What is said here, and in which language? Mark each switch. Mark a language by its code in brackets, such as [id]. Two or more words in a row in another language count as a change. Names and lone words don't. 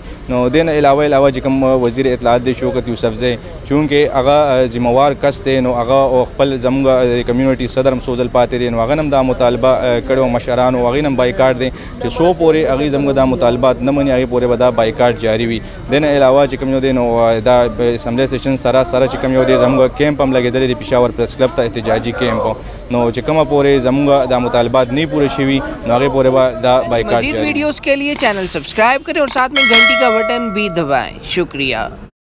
[ps] نو دې نه علاوه چې کوم وزیر اطلاعات دی شوکت یوسفزی چونکې هغه ذمہوار کس دی نو هغه خپل زموږ کمیونټي صدر هم څو ځل پاتې دی، نو هغه هم دا مطالبه کړې مشرانو هغې هم بایکاټ دی چې څو پورې هغې زموږ دا مطالبات نه مني هغې پورې به دا بایکاټ جاري وي. دې نه علاوه چې کوم یو دی نو دا اسمبلی سیشن سره چې کوم یو دی زموږ کیمپ هم لګېدلی دی پېښور پریس کلب ته احتجاجي کیمپ، نو چې کومه پورې زموږ دا مطالبات نه پوره شوي نو هغې پورې به دا بایکاټ جاري. [ur] مزید ویڈیوز کے لیے چینل سبسکرائب کریں اور ساتھ میں گھنٹی کا بٹن بھی دبائیں. شکریہ.